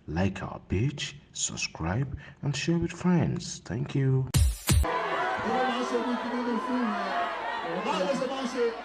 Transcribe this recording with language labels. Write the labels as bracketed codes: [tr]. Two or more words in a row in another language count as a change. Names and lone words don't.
[en] Like our page, subscribe, and share with friends. Thank you. [yo] Wọ́n máa ń ṣe bí kíní ní fíìmù yẹn. Báwo ló ṣe máa ń ṣe?